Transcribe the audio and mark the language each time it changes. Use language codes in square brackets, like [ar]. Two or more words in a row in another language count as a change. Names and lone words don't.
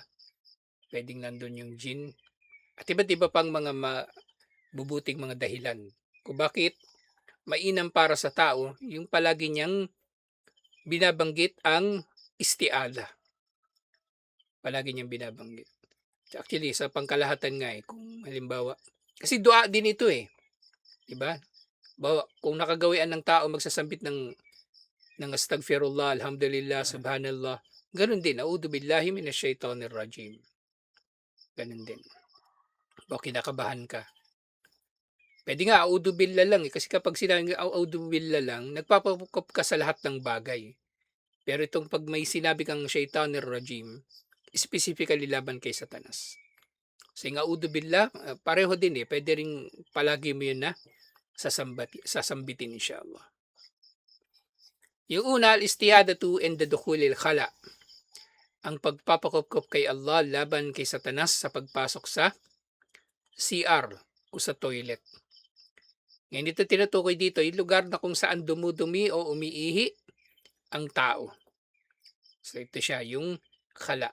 [tl] Pwedeng nandun yung jin at iba't iba pang mga mabubuting mga dahilan kung bakit mainam para sa tao yung palagi niyang binabanggit ang isti'adha. Palagi niyang binabanggit. Actually, sa pangkalahatan nga eh, kung halimbawa, kasi dua din ito eh, 'di ba? Bawa, kung nakagawian ng tao magsasambit ng [ar] أستغفر الله، الحمد لله، سبحان الله, [tl] ganun din, [ar] أعوذ بالله من الشيطان الرجيم. [tl] Ganun din. O kinakabahan ka. Pwede nga [ar] أعوذ بالله [tl] lang eh, kasi kapag sinabing [ar] أعوذ بالله [tl] lang, nagpapakop ka sa lahat ng bagay. Pero itong 'pag may sinabi kang [ar] الشيطان الرجيم, [tl] specifically laban kay Satanas. So yung [ar] أعوذ بالله, [tl] pareho din eh, pwede ring palagi mo yun na sasambitin inshallah. Yung una, [ar] الاستعاذة عند دخول الخلاء. [tl] Ang pagpapakopkop kay Allah laban kay Satanas sa pagpasok sa CR o sa toilet. Ngayon ito tinutukoy dito, yung lugar na kung saan dumudumi o umiihi ang tao. So ito siya, yung khala.